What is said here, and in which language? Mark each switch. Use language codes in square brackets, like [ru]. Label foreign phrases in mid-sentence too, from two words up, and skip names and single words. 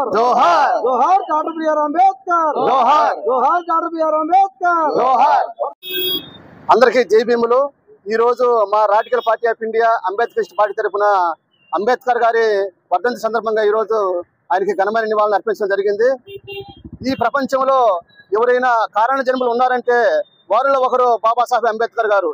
[te] जोहार जोहार डॉक्टर बीआर अंबेडकर, जोहार जोहार डॉक्टर बीआर अंबेडकर, जोहार అందరికీ జై భీములు. ఈ రోజు మా రాడికల్ పార్టీ ఆఫ్ ఇండియా అంబేద్కర్ పార్టీ తరఫున అంబేద్కర్ గారి వర్ధంతి సందర్భంగా ఈ రోజు ఆయనకి ఘనమైన నివాళులు అర్పించడం జరిగింది. ఈ ప్రపంచంలో ఎవరైనా కారణ జన్మలు ఉన్నారంటే వారిలో ఒకరు బాబాసాహెబ్ అంబేద్కర్ గారు.